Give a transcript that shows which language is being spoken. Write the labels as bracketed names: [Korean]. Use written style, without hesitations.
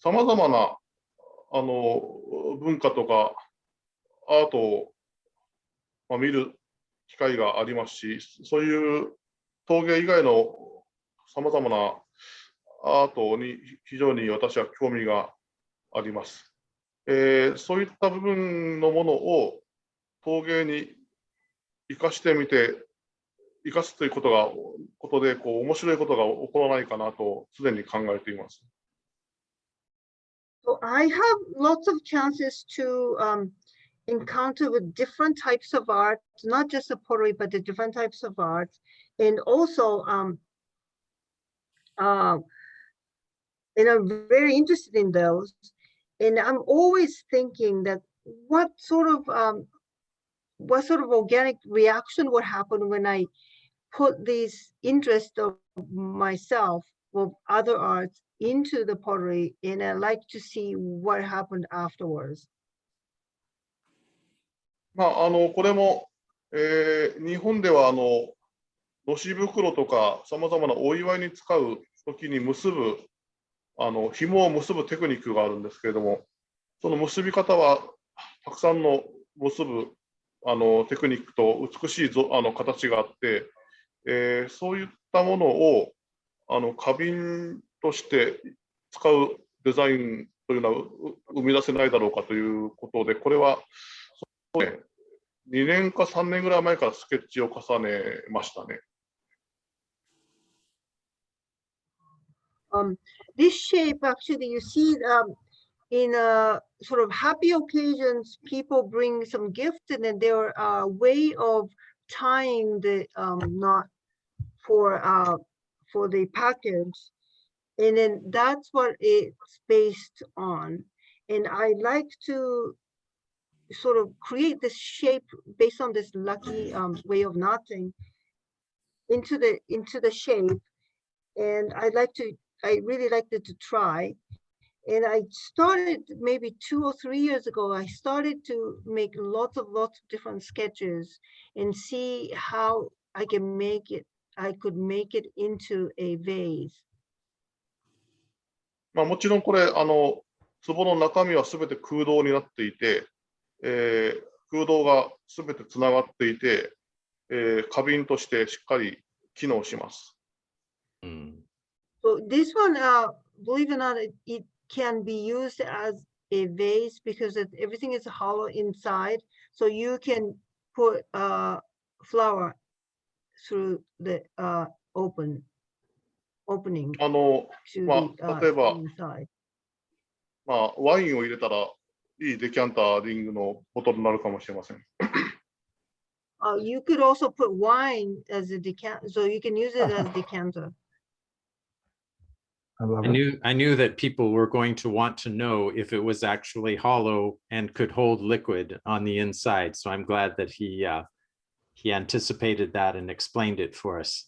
[Japanese] さまざまな文化とかアートを、見る機会がありますし、そういう陶芸以外のさまざまなアートに非常に私は興味があります。そういった部分のものを陶芸に生かしてみて、生かすということで面白いことが起こらないかなと常に考えています。 [English] So I have lots of chances to encounter with different types of art, not just the pottery, but the different types of art, and also and I'm very interested in those. And I'm always thinking that what sort of organic reaction would happen when I put this interest of myself of other arts into the pottery, and I like to see what happened afterwards. [Japanese] これも、日本ではのし袋とかさまざまなお祝いに使うときに結ぶ紐を結ぶテクニックがあるんですけれども、その結び方はたくさんの結ぶテクニックと美しい形があって、そういったものを花瓶として使うデザインというのは生み出せないだろうかということで、これは2年か3年ぐらい前からスケッチを重ねましたね。 [English] This shape, actually, you see in sort of happy occasions, people bring some gift, and then there are a way of tying the knot for the package, and then that's what it's based on. And I like to sort of create this shape based on this lucky way of knotting into the shape, and I really like to try. And I started maybe 2 or 3 years ago, I started to make lots of different sketches and see how I could make it into a vase. [Japanese] まあ、もちろんこれ、壺の中身はすべて空洞になっていて、空洞がすべてつながっていて、花瓶としてしっかり機能します。 [English] So this one, believe it or not, it can be used as a vase because everything is hollow inside. So you can put flower through the opening [Japanese] まあ、 [English] to the [Japanese] 例えば、 [English] inside. [Japanese] まあ、ワインを入れたらいいデキャンターリングのボトルになるかもしれません。 [English] You could also put wine as a decanter, so you can use it as a decanter. I love it. I knew that people were going to want to know if it was actually hollow and could hold liquid on the inside. So I'm glad that he anticipated that and explained it for us.